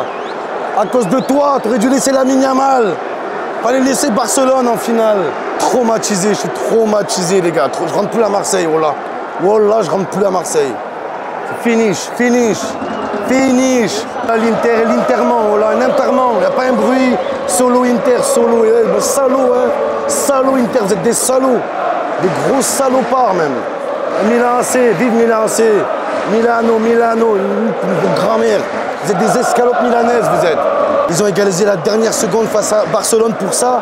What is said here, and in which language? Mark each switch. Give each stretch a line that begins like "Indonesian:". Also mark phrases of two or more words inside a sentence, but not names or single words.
French: À cause de toi, tu aurais dû laisser Lamine Yamal. Fallait laisser Barcelone en finale. Traumatisé, je suis traumatisé les gars. Je rentre plus à Marseille, voilà. Voilà, je rentre plus à Marseille. Finish, finish, finish. L'Inter, l'Interman, voilà, un Interman. Il n'y a pas un bruit. Solo Inter, solo. Salaud, hein. Salaud Inter, vous êtes des salauds. Des gros salopards même. Milan AC, vive Milan AC. Milano, Milano, une grand-mère. Vous êtes des escalopes milanaises, vous êtes. Ils ont égalisé la dernière seconde face à Barcelone pour ça.